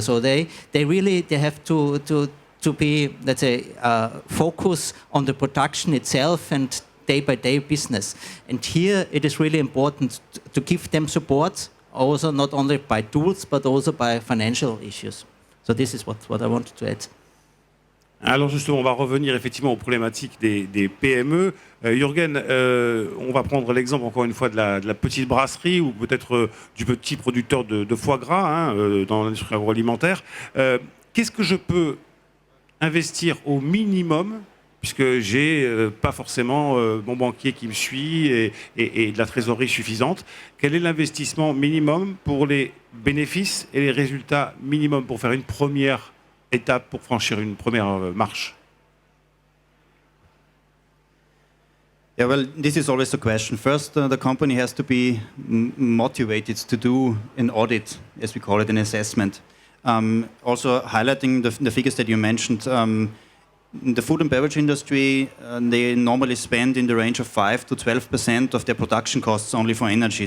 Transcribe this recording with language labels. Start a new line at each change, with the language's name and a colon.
English: So they have to be, let's say, focus on the production itself and day-by-day business. And here it is really important to give them support, also not only by tools, but also by financial issues. So this is what I wanted to add.
French: Alors justement, on va revenir effectivement aux problématiques des PME. Jürgen, on va prendre l'exemple encore une fois de la petite brasserie ou peut-être du petit producteur de foie gras, hein, dans l'industrie agroalimentaire. Qu'est-ce que je peux investir au minimum, puisque j'ai pas forcément mon banquier qui me suit et de la trésorerie suffisante? Quel est l'investissement minimum pour les bénéfices et les résultats minimum pour faire une première étape, pour franchir une première marche?
English: Yeah, well, this is always the question. First, the company has to be motivated to do an audit, as we call it, an assessment. Also, highlighting the figures that you mentioned, in the food and beverage industry, they normally spend in the range of 5 to 12% of their production costs only for energy.